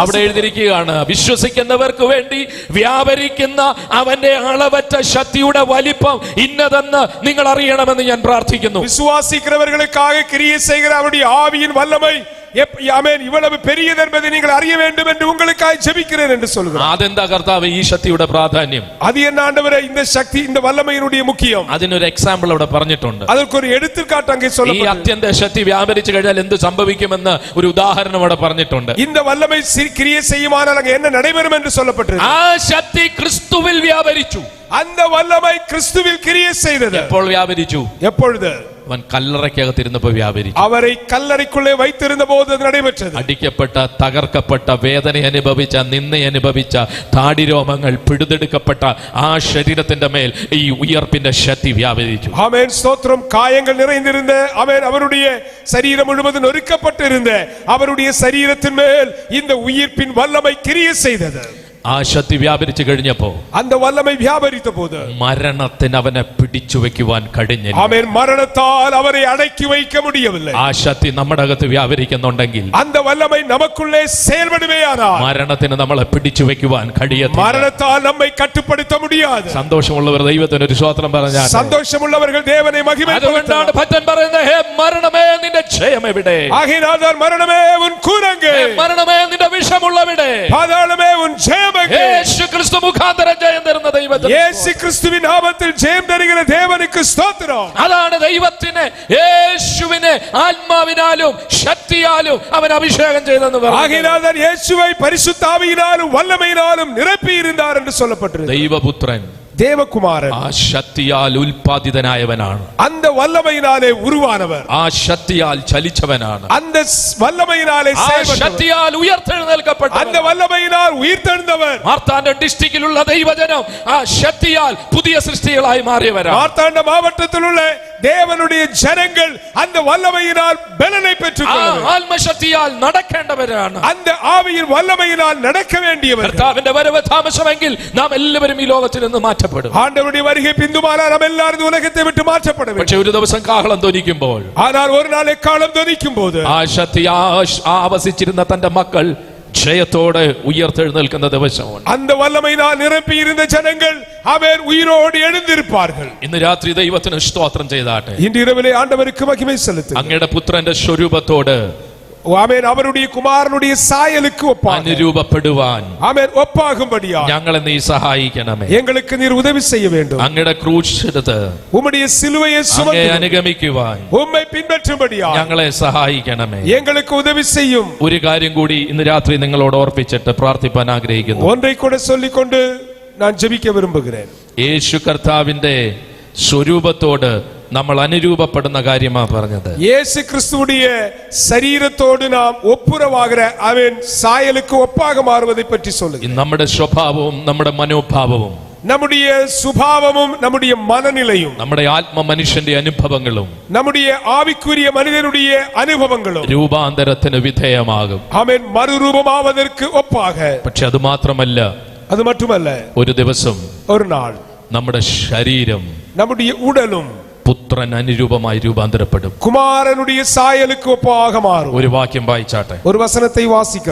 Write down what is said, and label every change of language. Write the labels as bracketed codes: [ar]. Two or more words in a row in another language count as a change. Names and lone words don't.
[ml] അവിടെ എഴുതിയിരിക്കുകയാണ്, വിശ്വസിക്കുന്നവർക്ക് വേണ്ടി വ്യാപരിക്കുന്ന അവന്റെ അളവറ്റ ശക്തിയുടെ വലിപ്പം ഇന്നതെന്ന് നിങ്ങൾ അറിയണമെന്ന് ഞാൻ പ്രാർത്ഥിക്കുന്നു. [ta] விசுவாசிக்கிறவர்களுக்காக கிரியை செய்கிற அவருடைய ஆவியின் வல்லமை ஆமென் இவ்வளவு பெரியது என்பதை நீங்கள் அறிய வேண்டும் என்று உங்களுக்காய் ஜெபிக்கிறேன் என்று சொல்கிறார். [ml] അതെന്താ കർത്താവ് ഈ ശക്തിയുടെ പ്രാധാന്യം? [ta] அது என்ன ஆண்டவரே இந்த சக்தி இந்த வல்லமையினுடைய முக்கியம்? [ml] അതിനൊരു എക്സാമ്പിൾ അവിടെ പറഞ്ഞിട്ടുണ്ട്. [ta] அதற்கு ஒரு எடுத்துக்காட்டு அங்கே [ml] ഈ [ta] சொல்லப்பட்டிருக்கிறது. [ml] അത്യന്ത ശക്തി വ്യാപരിച്ചു കഴിഞ്ഞാൽ എന്ത് സംഭവിക്കുമെന്ന് ഒരു ഉദാഹരണം അവിടെ പറഞ്ഞിട്ടുണ്ട്. [ta] இந்த வல்லமை கிரியை செய்யுமானால் அங்கே என்ன நடைபெறும் என்று சொல்லப்பட்டிருக்கிறது. [ml] ആ ശക്തി ക്രിസ്തുവിൽ വ്യാപരിച്ചു. [ta] அந்த வல்லமை கிறிஸ்துவில் கிரியை செய்தது. [ml] എപ്പോൾ വ്യാപരിച്ചു? [ta] எப்பொழுது? [ml] അവൻ കല്ലറയ്ക്കകത്തിരുന്നപ്പോൾ വ്യാപരിച്ചു. [ta] அவரை கல்லறைக்குள்ளே வைத்திருந்த போது அது நடைபெற்றது. [ml] അടിക്കപ്പെട്ട, തകർക്കപ്പെട്ട, വേദന അനുഭവിച്ച, നിന്ദ അനുഭവിച്ച, താടിരോമങ്ങൾ പിടിതെടുക്കപ്പെട്ട ആ ശരീരത്തിന്റെ മേൽ ഈ ഉയർപ്പിന്റെ ശക്തി വ്യാപരിച്ചു. [ta] ஆமென் ஸ்தோத்திரம். காயங்கள் நிறைந்திருந்த அவருடைய சரீரம் முழுவதும் நொறுக்கப்பட்டிருந்த அவருடைய சரீரத்தின் மேல் இந்த உயிர்ப்பின் வல்லமை கிரியை செய்தது. [ml] ആ ശക്തി വ്യാപരിച്ചു കഴിഞ്ഞപ്പോ [ta] அந்த வல்லமை வியாபரித்த போது [ml] മരണത്തിന് അവനെ പിടിച്ചു വെക്കുവാൻ കഴിഞ്ഞില്ല. [ta] ஆமென் மரணத்தால் அவரை அடக்கி வைக்க முடியவில்லை. [ml] ആ ശക്തി നമ്മുടെ അകത്ത് വ്യാപരിക്കുന്നുണ്ടെങ്കിൽ [ta] அந்த வல்லமை நமக்குள்ளே செயல்படுவேயானால் [ml] മരണത്തിന് നമ്മളെ പിടിച്ചു വെക്കുവാൻ കഴിയത്തില്ല. [ta] மரணத்தால் நம்மை கட்டுப்படுத்த முடியாது. [ml] സന്തോഷമുള്ളവർ ദൈവത്തിന് ഒരു സ്തോത്രം പറഞ്ഞാൽ [ta] சந்தோஷமுள்ளவர்கள் தேவனை மகிமைப்படுத்தலாம். [ml] അതുകൊണ്ടാണ് ഭക്തൻ പറയുന്നത്, ഹേ മരണമേ നിന്റെ ജയം എവിടെ? [ta] ஆகையால் மரணமே உன் கூரங்கே, [ml] മരണമേ നിന്റെ വിഷമുള്ളവിടെ? [ta] பாதாளமே உன் ஜெயம் எங்கே? [ml] യേശു ക്രിസ്തു മുഖാന്തരം ജയം തരുന്ന ദൈവത്തിന്, യേശു ക്രിസ്തുവിൻ നാമത്തിൽ ജയം തരുന്ന ദേവനുക്ക് സ്തോത്രം. അതാണ് ദൈവത്തിന് യേശുവിനെ ആത്മാവിനാലും ശക്തിയാലും അവൻ അഭിഷേകം ചെയ്തെന്ന് പറഞ്ഞു. [ta] ஆகையால் യേശുவை பரிசுத்த ஆவியினாலும் வல்லமையினாலும் நிரப்பி இருந்தார் என்று சொல்லப்பட்டிருக்கிறது. [ml] ദൈവപുത്രൻ [ta] தேவகுமாரன் [ml] ആ ശക്തിയാൽ ഉൽപാദിതനായവനാണ്. [ta] அந்த வல்லமையினாலே உருவானவர், [ml] ആ ശക്തിയാൽ ചലിച്ചവനാണ്, [ta] அந்த வல்லமையினாலே [ml] ആ ശക്തിയാൽ ഉയർത്തെഴുന്നേൽക്കപ്പെട്ടവൻ, [ta] அந்த வல்லமையினால் உயிர்த்தெழுந்தவர். [ml] മാർത്താണ്ഡ ഡിസ്ട്രിക്റ്റിലുള്ള ദൈവജനം ആ ശക്തിയാൽ പുതിയ സൃഷ്ടികളായി മാറിയവരാണ്. [ta] மார்த்தாண்ட மாவட்டத்தில் உள்ள தேவனுடைய ஜனங்கள் அந்த வல்லமையினால் பலனை பெற்றுக்கொண்டவர், [ml] ആത്മശക്തിയാൽ നടക്കേണ്ടവരാണ്, [ta] அந்த ஆவியின் வல்லமையினால் நடக்க வேண்டியவர். [ml] കർത്താവിന്റെ വരവ് താമസമെങ്കിൽ നാം എല്ലാവരും ഈ ലോകത്തിൽ നിന്ന് മാറ്റപ്പെടും. [ta] ஆண்டவருடைய வருகை பிந்துமானால் நாம் எல்லாரும் உலகத்தை விட்டு மாற்றப்பட வேண்டும். [ml] പക്ഷെ ഒരു ദിവസം കാഹളം ധ്വനിക്കുമ്പോൾ, [ta] ஆனால் ஒரு நாள் எக்காலம் ധ്വനിக்கும் போது [ml] ആ ശക്തി ആവസിച്ചിരുന്ന തന്റെ മക്കൾ ജയത്തോടെ ഉയർത്തെഴുന്നേൽക്കുന്ന ദിവസമാണ്. [ta] அந்த வல்லமையினால் நிரப்பி இருந்த ஜனங்கள் அவர் உயிரோடு எழுந்திருப்பார்கள். [ml] ഇന്ന് രാത്രി ദൈവത്തിന് സ്തോത്രം ചെയ്താട്ടെ. [ta] இன்று இரவிலே ஆண்டவருக்கு மகிமை செலுத்துங்கள். [ml] അങ്ങയുടെ പുത്രന്റെ സ്വരൂപത്തോട് [ta] ஆமென் அவருடைய குமாரனுடைய சாயலுக்கு ஒப்பாக [ml] അനുരൂപപ്പെടുവാൻ [ta] ஆமென் ஒப்பாகும்படியா [ml] ഞങ്ങളെ നീ സഹായിക്കണമേ. [ta] எங்களுக்கு நீர் உதவி செய்ய வேண்டும். [ml] അങ്ങയുടെ ക്രൂശ് എടുത്ത് [ta] உம்முடைய சிலுவையை [ml] അങ്ങയെ [ta] சுமந்து [ml] അനുഗമിക്കുവാൻ [ta] உம்மை பின்பற்றும்படியா [ml] ഞങ്ങളെ സഹായിക്കണമേ. [ta] எங்களுக்கு உதவி செய்யும். [ml] ഒരു കാര്യം കൂടി ഇന്ന് രാത്രി നിങ്ങളോട് ഓർപ്പിച്ചിട്ട് പ്രാർത്ഥിപ്പാൻ ആഗ്രഹിക്കുന്നു. [ta] ஒன்றை கூட சொல்லிக்கொண்டு நான் ஜெபிக்க விரும்புகிறேன். [ml] യേശു കർത്താവിന്റെ സ്വരൂപത്തോട് നമ്മൾ അനുരൂപപ്പെടുന്ന കാര്യമാ പറഞ്ഞത്. [ta] இயேசு கிறிஸ்துவுடைய சரீரத்தோடு நாம் ஒப்புரவாகிற அவன் சாயலுக்கு ஒப்பாக மாறுவதை பற்றி சொல்லுங்க. [ml] നമ്മുടെ സ്വഭാവവും നമ്മുടെ മനോഭാവവും [ta] நம்முடைய சுபாவமும் நம்முடைய மனநிலையும் [ml] നമ്മുടെ ആത്മ മനുഷ്യന്റെ അനുഭവങ്ങളും [ta] நம்முடைய ஆவிக்குரிய மனிதனுடைய அனுபவங்களும் [ml] രൂപാന്തരത്തിന് വിധേയമാകും. [ta] ஆமென் மறுரூபமாவதற்கு ஒப்பாக. [ml] പക്ഷെ അത് മാത്രമല്ല, [ta] அது மட்டுமல்ல, [ml] ഒരു ദിവസം [ta] ஒரு நாள் [ml] നമ്മുടെ ശരീരം [ta] நம்முடைய உடலும் [ml] പുത്രൻ അനുരൂപമായി രൂപാന്തരപ്പെടും. [ta] குமாரனுடைய சாயலுக்கு ஒப்பாக மாறும். [ml] ഒരു വാക്യം വായിച്ചാട്ടെ. [ta] ஒரு വചനத்தை വാസിക്കണം.